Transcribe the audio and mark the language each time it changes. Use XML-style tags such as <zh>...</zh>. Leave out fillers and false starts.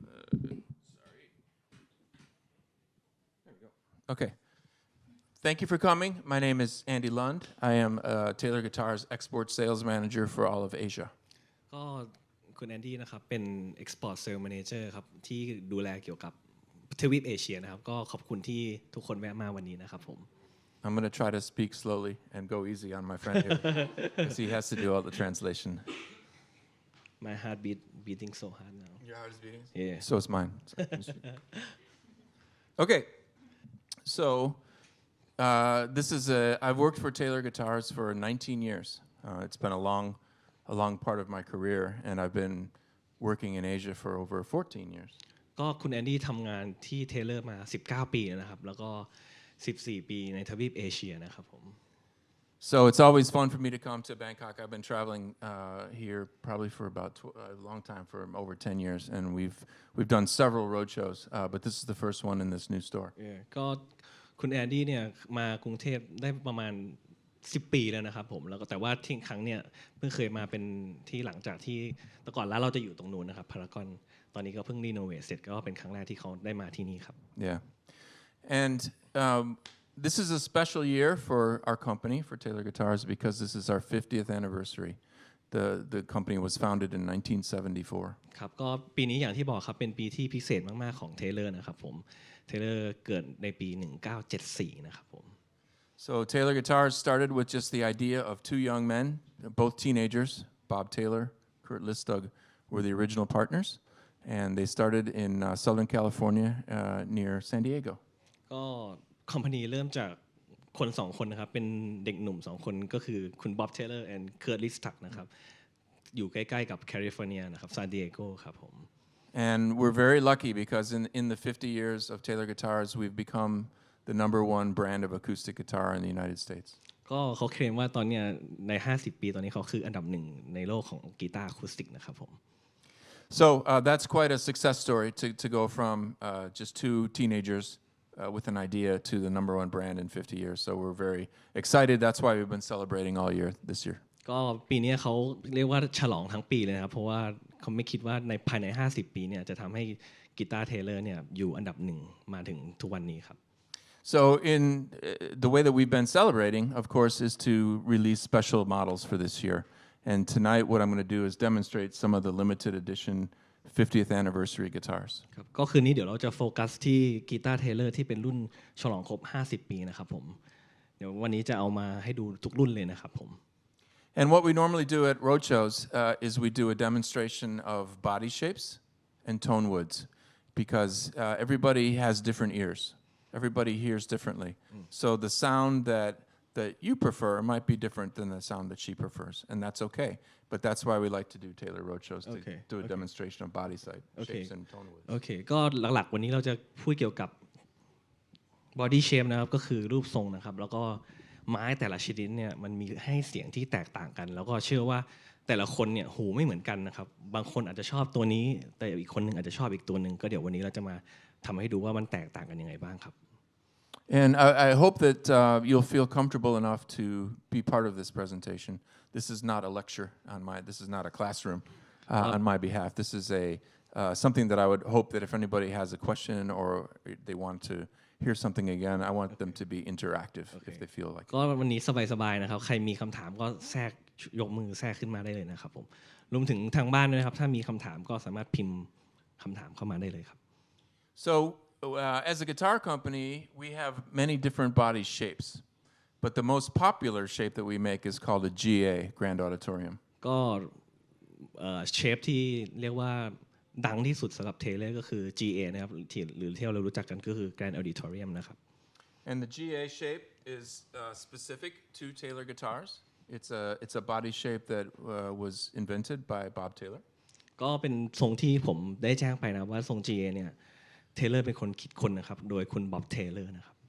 <en>Sorry. There we go. Okay. Thank you for coming. My name is Andy Lund. I am Taylor Guitar's export sales manager for all of Asia.</en> <th>ก็คุณแอนดี้นะครับเป็น Export Sales Manager ครับที่ดูแลเกี่ยวกับทวีปเอเชียนะครับก็ขอบคุณที่ทุกคนแวะมาวันนี้นะครับผม</th> <en>I'm going to try to speak slowly and go easy on my friend here because he has to do all the translation. My heart beating so hard now. Your heart is beating? Yeah. So is mine. Okay. So this is I've worked for Taylor Guitars for 19 years. It's been a long part of my career, and I've been working in Asia for over 14 years.</en> <th>ก็คุณแอนดี้ทำงานที่เทเลอร์มา19ปีนะครับแล้วก็14ปีในทวีปเอเชียนะครับผม</th> <en>So it's always fun for me to come to Bangkok. I've been traveling here probably for about a long time, for over 10 years, and we've done several road shows, but this is the first one in this new store.</en> <th>ก็คุณแอนดี้เนี่ยมากรุงเทพได้ประมาณ10ปีแล้วนะครับผมแล้วก็แต่ว่าที่ครั้งเนี่ยเพิ่งเคยมาเป็นที่หลังจากที่แต่ก่อนแล้วเราจะอยู่ตรงนู้นนะครับพารากอนตอนนี้ก็เพิ่งรีโนเวทเสร็จก็เป็นครั้งแรกที่เขาได้มาที่นี่ครับ</th> <en>Yeah, and this is a special year for our company, for Taylor Guitars, because this is our 50th anniversary. The company was founded in 1974.</en> <th>ครับก็ปีนี้อย่างที่บอกครับเป็นปีที่พิเศษมากๆของเทเลอร์นะครับผมเทเลอร์เกิดในปี1974นะครับผม</th> <en>So Taylor Guitars started with just the idea of two young men, both teenagers. Bob Taylor, Kurt Listug were the original partners, and they started in Southern California near San Diego.</en> <th>ก็คอมพานีเริ่มจากคน2คนนะครับเป็นเด็กหนุ่ม2คนก็คือคุณบ๊อบเทเลอร์และเคิร์ทลิสตักนะครับอยู่ใกล้ๆกับแคลิฟอร์เนียนะครับซานดิเอโกครับผม</th> <en>And we're very lucky because in the 50 years of Taylor Guitars, we've become the #1 brand of acoustic guitar in the United States.</en> <th>ก็เขาเคลมว่าตอนเนี้ยใน50ปีตอนนี้เขาคืออันดับ1ในโลกของกีตาร์อะคูสติกนะครับผม</th> <en>So that's quite a success story to go from just two teenagers with an idea to the #1 brand in 50 years. So we're very excited. That's why we've been celebrating all year this year.</en> <th>ก็ปีนี้เขาเรียกว่าฉลองทั้งปีเลยนะครับเพราะว่าเขาไม่คิดว่าในภายใน50ปีเนี่ยจะทำให้กีตาร์เทเลอร์เนี่ยอยู่อันดับ1มาถึงทุกวันนี้ครับ</th> <en>So in the way that we've been celebrating, of course, is to release special models for this year. And tonight what I'm going to do is demonstrate some of the limited edition 50th anniversary guitars.</en> <th>ครับก็คืนนี้เดี๋ยวเราจะโฟกัสที่กีตาร์เทเลอร์ที่เป็นรุ่นฉลองครบ50ปีนะครับผมเดี๋ยววันนี้จะเอามาให้ดูทุกรุ่นเลยนะครับผม</th> <en>And what we normally do at roadshows is we do a demonstration of body shapes and tone woods because everybody has different ears. Everybody hears differently. So the sound that you prefer might be different than the sound that she prefers, and that's okay. But that's why we like to do Taylor roadshows to do a demonstration of body shapes and tone woods.</en> <th>โอเคก็หลักๆวันนี้เราจะพูดเกี่ยวกับ body shape นะครับก็คือรูปทรงนะครับแล้วก็ไม้แต่ละชนิดเนี่ยมันมีให้เสียงที่แตกต่างกันแล้วก็เชื่อว่าแต่ละคนเนี่ยหูไม่เหมือนกันนะครับบางคนอาจจะชอบตัวนี้แต่อีกคนนึงอาจจะชอบอีกตัวนึงก็เดี๋ยววันนี้เราจะมาทำให้ดูว่ามันแตกต่างกันยังไงบ้างครับ</th> <en>And I hope that you'll feel comfortable enough to be part of this presentation. This is not a lecture this is not a classroom on my behalf. This is something that I would hope that if anybody has a question or they want to hear something again, I want them to be interactive if they feel like it.</en> <th>ก็วันนี้สบายๆนะครับใครมีคำถามก็แทรกยกมือแทรกขึ้นมาได้เลยนะครับผมรวมถึงทางบ้านด้วยนะครับถ้ามีคำถามก็สามารถพิมพ์คำถามเข้ามาได้เลยครับ</th> <en>So as a guitar company, we have many different body shapes, but the most popular shape that we make is called a GA, Grand Auditorium.</en> <th>ก็เชฟที่เรียกว่าดังที่สุดสำหรับเทเลอร์ก็คือ GA นะครับหรือที่เรารู้จักกันก็คือ Grand Auditorium นะครับ</th> <en>And the GA shape is specific to Taylor guitars. It's a body shape that was invented by Bob Taylor.</en> <th>ก็เป็นทรงที่ผมได้แจ้งไปนะว่าทรง GA เนี่ยเทเลอร์เป็นคนคิดค้นนะครับโดยคุณบ๊อบเทเลอร์นะครับ</th>